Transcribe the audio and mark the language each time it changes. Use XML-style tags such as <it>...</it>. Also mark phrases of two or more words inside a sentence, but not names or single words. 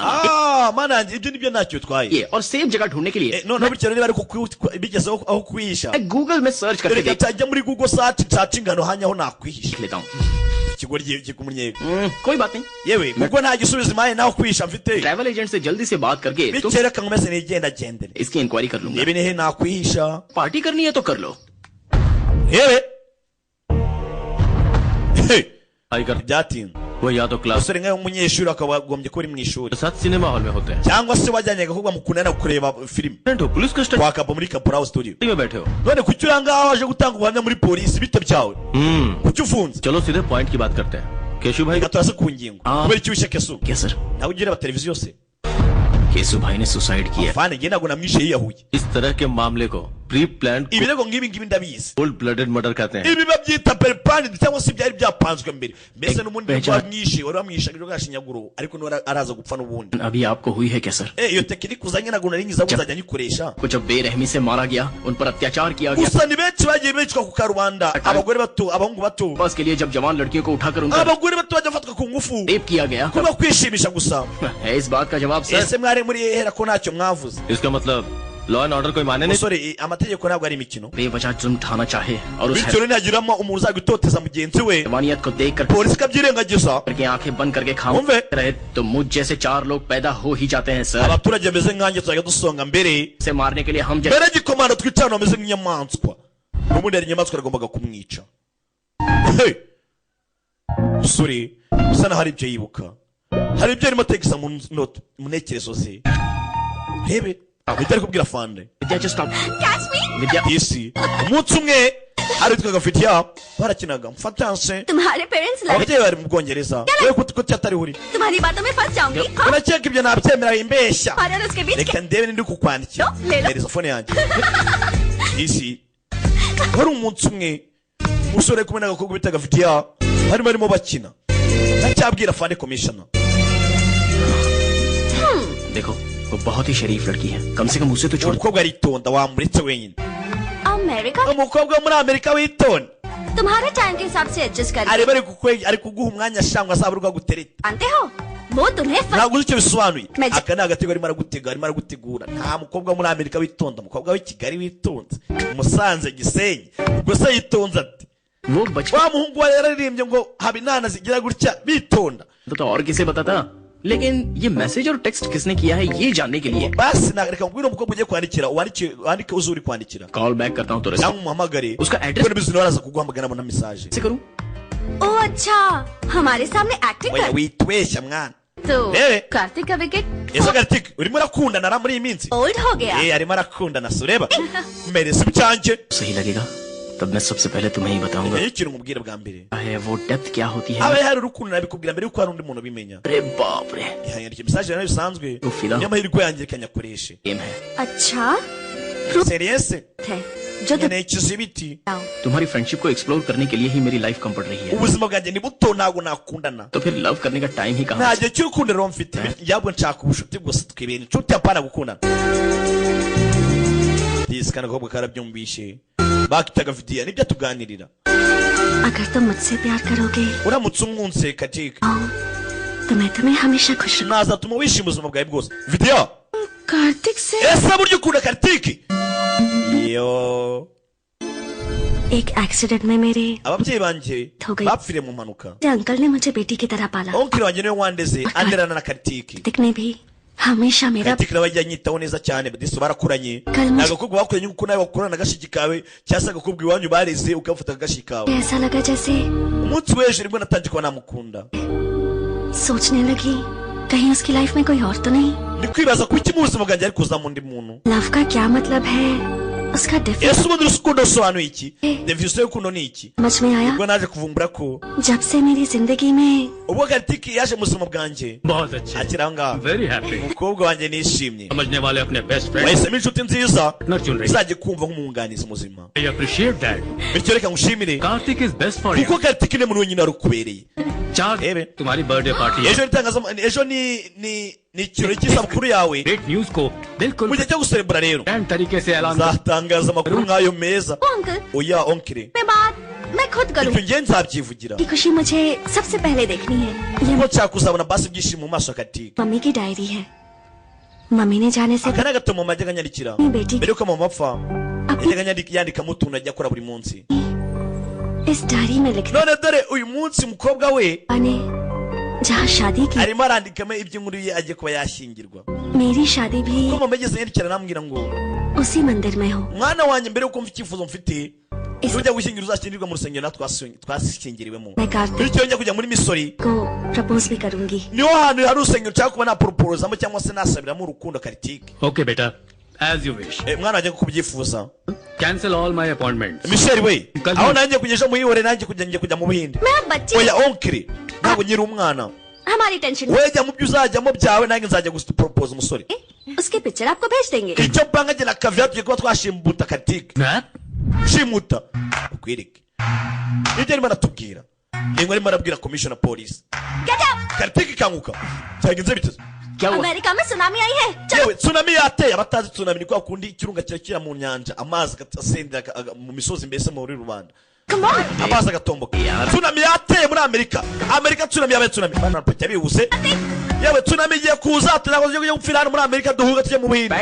<rw>mana yanjye ibyo nibyo ntacyo bitwaye</rw> <hi>ये और सेफ जगह ढूंढने के लिए</hi> <rw>noneho bityo niba ariko bigezeho aho kwihisha</rw> <hi>मैं गूगल में सर्च करके</hi> <rw>reka</rw> <hi>देख</hi> <rw>cyajya muri google search nshaka ingano hanya aho nakwihisha</rw> <hi>लेता हूँ</hi> <rw>ikigoryi kikumunnyega</rw> <hi>कोई बात नहीं.</hi> <rw>yewe kuko nta gisubizo impaye naho kwisha mfite</rw> <en>travel agent</en> <hi>से जल्दी से बात करके तो</hi> <rw>bityo reka nkomeze nigenda gendere</rw> <hi>इसकी इंक्वायरी कर लूंगा.</hi> <rw>niba nihe nakwihisha</rw> <hi>पार्टी करनी है तो कर लो.</hi> <rw>yewe</rw> <hi>आई कर</hi> <rw>byatinze</rw> <hi>वो या तो क्लास</hi> <rw>umusore nkawe w'umunyeshuri akaba agombye kuba uri mu ishuri</rw> <hi>साथ</hi> <en>cinema hall</en> <hi>में होते हैं.</hi> <rw>cyangwa se wajyanye agakobwa mukundana kureba filime</rw> <hi>हो</hi> <en>police custody</en> <rw>kwa kapa muri Kaporal studio</rw> <hi>में बैठे हो.</hi> <rw>none kuki uri ngaho waje gutanga ubuhamya muri polisi bite byawe kuki ufunze</rw> <hi>चलो सीधे पॉइंट की बात करते हैं. केशु भाई</hi> <rw>reka turase ku ngingo kubera iki wishe kesu</rw> <hi>क्या सर?</hi> <rw>nawe ugireba televiziyo se</rw> <hi>केशु भाई ने सुसाइड किया.</hi> <rw>fane njye ntabwo namwishe yiyahuye</rw> <hi>इस तरह के मामले को</hi> <en>pre plan</en> <rw>ibirego nk'ibi ngibi ndabizi</rw> <en>cold blooded murder</en> <hi>कहते हैं.</hi> <rw>ibi babyita peripani cyangwa se byari byapanzwe mbere mbese n'ubundi Beja. wamwishe wari wamwishe agirwa gashinyaguro ariko niwe araza gupfa n'ubundi</rw> <hi>अभी आपको हुई है क्या सर?</hi> <rw>iyo tekinike uzanye ntabwo nari ngiza kuzajya nyikoresha</rw> <hi>कुछ बेरहमी से मारा गया, उन पर अत्याचार किया गया.</hi> <rw>gusa ni benshi bagiye bicwa ku karubanda abagore bato abahungu bato</rw> <hi>बस के लिए जब जवान लड़कियों को उठाकर उनका</hi> <rw>abagore bato bajya bafatwa ku ngufu</rw> <hi>रेप किया गया</hi> <rw>kubera kwishimisha gusa</rw> <hi>है इस बात का जवाब सर.</hi> <rw>ese mwari muri hera ko ntacyo mwavuze</rw> <hi>इसका मतलब</hi> <en>law and order</en> <hi>कोई माने नहीं.</hi> <rw>musore amategeko ntabwo ari imikino</rw> <hi>बेवजह जुर्म ठाना चाहे और उस</hi> <rw>bityo ntihagiramo umuntu uzajya utoteza mugenzi we</rw> <hi>हैवानियत को देखकर</hi> <rw>polisi ikabyirengagiza</rw> <hi>करके आंखें बंद करके खाओ</hi> <rw>Umve.</rw> <hi>रहे तो मुझ जैसे 4 लोग पैदा हो ही जाते हैं सर.</hi> <rw>abaturage bameze nkanjye tuzajya dusonga mbere</rw> <hi>से मारने के लिए हम जैसे</hi> <rw>mbere gikomando twicarana bameze nk'inyamaswa n'ubundi hari inyamaswa yagombaga kumwica Hey! musore usa naho hari ibyo yibuka hari ibyo arimo ategesa mu ntekerezo ze rebe ahita ari kubwira fande</rw> <hi>विद्या</hi> <en>just stop. Catch me!</en> <hi>विद्या</hi> <rw>isi umunsi umwe hari witwaga fitiya barakinaga mfatanse</rw> <hi>तुम्हारे पेरेंट्स लड़े,</hi> <rw>ababyeyi bari mu bwongereza we kuki atari uri</rw> <hi>तुम्हारी बातों में फंस जाऊंगी. हाँ,</hi> <rw>urakeka ibyo nabyemera bimbeshya</rw> <hi>हमारे और उसके बीच</hi> <rw>reka ndebe nindi kukwandikira Lelo. hereza fone yanjye isi wari umunsi umwe umusore kumwe n'agakobwa bitaga fitiya barimo bakina ndacyabwira fande commissioner</rw> <hi>देखो वो बहुत ही शरीफ लड़की है, कम से कम उसे तो छोड़.</hi> <rw>umukobwa aritonda wamuretse wenyine</rw> <hi>अमेरिका</hi> <rw>umukobwa wo muri amerika witonda</rw> <hi>तुम्हारे टाइम के हिसाब से एडजस्ट कर</hi> <rw>ari ari kuguha umwanya shangwa azaba ari gutereta</rw> <hi>जानते हो वो तुम्हें</hi> <rw>ntabwo uzi icyo bisobanuye Magic. aka ni agatego arimo aragutegura nta mukobwa wo muri amerika witonda umukobwa w'i kigali witonze musanze gisenyi ubwo se yitonze ati</rw> <hi>वो बचपन</hi> <rw>wa muhungu wa yararirimbye ngo haba inana zigira gutya bitonda</rw> <hi>तो और किसे बताता, लेकिन ये मैसेज और टेक्स्ट किसने किया है ये जानने के लिए</hi> <rw>basi reka nkubwire umukobwa ugiye kwandikira wandike uzi uri kwandikira</rw> <en>call back</en> <hi>करता हूँ तो रिसीव</hi> <rw>cyangwa umuhamagare</rw> <hi>उसका एड्रेस</hi> <rw>kubera bizi waraza kuguhamagara abona mesaje</rw> <hi>से करूँ. ओ अच्छा हमारे सामने एक्टिंग</hi> <rw>oya</rw> <hi>कर</hi> <rw>witweshya mwana</rw> <hi>तो Eh. कार्तिक का विकेट</hi> <rw>ese garitike urimo urakundana na muri iyi minsi</rw> <hi>ओल्ड हो गया.</hi> <rw>arimo arakundana so ureba mereza ibyanjye</rw> <hi>सही लगेगा तब मैं सबसे पहले तुम्हें ही बताऊंगा</hi> <rw>iyo ikintu umubwira bwa mbere</rw> <hi>है वो डेप्थ क्या होती है.</hi> <rw>aba hari urukundo nabikubwira mbere yuko hari undi muntu ubimenya</rw> <hi>अरे बाप रे</hi> <rw>yandika mesaje nayo bisanzwe Ufila. niyo mahirwe yanjye reka nyakoreshe</rw> <hi>गेम है. अच्छा</hi> <rw>seriyese</rw> <hi>है जो तुम</hi> <rw>nkeneye ikizibiti</rw> <hi>तुम्हारी फ्रेंडशिप को एक्सप्लोर करने के लिए ही मेरी लाइफ कम पड़ रही है,</hi> <rw>ubuzima bwanjye ni buto ntabwo nakundana</rw> <hi>तो फिर लव करने का टाइम ही कहाँ</hi> <rw>nta</rw> <hi>से?</hi> <rw>gihe cy'urukundo rero mfite yabwo nshaka ubushuti bwose twibera inshuti apana gukundana disi kandi agakobwa karabyumvishe bakitaga vidiya nibyo tuganirira</rw> <hi>अगर तुम मुझसे प्यार करोगे</hi> <rw>uramutse umwunse kajike</rw> <hi>तो मैं तुम्हें हमेशा खुश रखूंगा.</hi> <rw>nazatuma wishima ubuzima bwawe bwose vidiya</rw> <hi>कार्तिक से</hi> <rw>ese burya ukunda karitiki iyo</rw> <hi>एक एक्सीडेंट में मेरे</hi> <rw>ababyeyi banjye Togai. bapfiriye mu mpanuka</rw> <hi>अंकल ने मुझे बेटी की तरह पाला.</hi> <rw>onkiri wanjye niwe wandeze anderana na karitiki</rw> <hi>कार्तिक ने भी हमेशा मेरा</hi> <rw>karitiki nawe ajya anyitaho neza cyane disi barakuranye Kalma. ni agakobwa bakuranye nk'uko nawe wakurana agashiki kawe cyangwa se agakobwa iwanyu bareze ukafata agashiki kawe</rw> <hi>ऐसा लगा जैसे</hi> <rw>umunsi w'ejo nibwo natangiye kuba namukunda</rw> <hi>सोचने लगी कहीं उसकी लाइफ में कोई और तो नहीं.</hi> <rw>ndi kwibaza kuki mu buzima bwanjye ari kuzamo undi muntu</rw> <hi>लव का क्या मतलब है उसका डिफरेंस</hi> <rw>ese ubundi urukundo rusobanuye iki definition y'urukundo ni iki</rw> <hi>समझ में आया</hi> <rw>ubwo naje kuvumbura ko</rw> <hi>जब से मेरी जिंदगी में</hi> <rw>ubwo karitiki yaje mu buzima bwanjye</rw> <hi>बहुत अच्छे,</hi> <rw>akiri aho ngaho</rw> <en>very happy.</en> <rw>umukobwa wanjye nishimye</rw> <hi>समझने वाले अपने</hi> <en>best friend</en> <rw>wahisemo inshuti nziza</rw> <hi>न चुन रही.</hi> <rw>izajya kumva nk'umwunganizi muzima</rw> <en>I appreciate that.</en> <rw>bityo reka ngushimire</rw> <en>Kartik is best for you.</en> <rw>kuko karitiki ni muntu wenyine wari ukubereye</rw> <hi>चार</hi> <rw>Ebe.</rw> <hi>तुम्हारी</hi> <en>birthday party</en> <hi>है.</hi> <rw>ejo ejo ni ikirori cy'isabukuru yawe</rw> <en>great news</en> <hi>को बिल्कुल</hi> <rw>mu gihe cyo guserebura rero</rw> <hi>ग्रैंड तरीके से ऐलान कर.</hi> <rw>nzatangaza amakuru nk'ayo meza</rw> <hi>ओ अंकल</hi> <rw>oya onkire</rw> <hi>मैं बात मैं खुद करूँ.</hi> <rw>ibyo ngiye nzabyivugira</rw> <hi>की खुशी मुझे सबसे पहले देखनी है. ये</hi> <rw>kuko nshaka kuzabona basi ibyishimo mu maso ya karitiki</rw> <hi>मम्मी की डायरी है. मम्मी ने जाने से</hi> <rw>aka ni agatabo mama yajyaga anyandikira</rw> <hi>अपनी बेटी</hi> <rw>mbere yuko mama apfa yajyaga yandikamo utuntu ajya akora buri munsi</rw> <hi>इस डायरी में लिखा</hi> <rw>none dore uyu munsi umukobwa we</rw> <hi>ने जहाँ शादी की</hi> <rw>arimo arandikamo iby'inkuru ye agiye kuba yashyingirwa</rw> <hi>मेरी शादी भी</hi> <rw>ko mama yageze yandikira namubwira ngo</rw> <hi>उसी मंदिर में हो</hi> <rw>mwana wanjye mbere yuko mfite icyifuzo mfite ujya gushyingira uzashyingirwa mu rusengero natwe twashyingiriwemo</rw> <hi>मैं कार्तिक</hi> <rw>bityo njya kujya muri misori</rw> <hi>को प्रपोज भी करूंगी</hi> <rw>niho hantu hari urusengero nshaka kuba naproporozamo cyangwa se nasabiramo urukundo karitike</rw> <en>OK बेटा as you wish</en> <rw>mwana wanjye ko kubyifuza</rw> <en>cancel all my appointment</en> <rw>Michel we aho nanjye kugesha muhihore nanjye kujya mu buhinde</rw> <hi>मैं अब बच्ची</hi> <rw>oya onkiri ntabwo nyiri umwana</rw> <hi>हमारी टेंशन</hi> <rw>we jya mu byo uzajyamo byawe nanjye nzajya gusiporopoza umusore</rw> <hi>उसकी पिक्चर आपको भेज देंगे</hi> <rw>icyo mpanga jye na kaviya tugiye kuba twashimuta karitike shimuta ukwereke ibyo arimo aratubwira niba arimo arabwira komishona polisi karitike ikanguka cyagenze biteze</rw> <hi>अमेरिका में सुनामी आई है</hi> <rw>yewe tsunami yateye abatazi tsunami ni kwa kundi ikirunga kirakira mu nyanja amazi agasendera mu misozi mbese muri rubanda amazi agatomboka tsunami yateye muri amerika tsunami yabaye tsunami bana pete bihuse yewe tsunami igiye kuza tugiye gupfira hano muri amerika duhuga tujye mu buhinde</rw>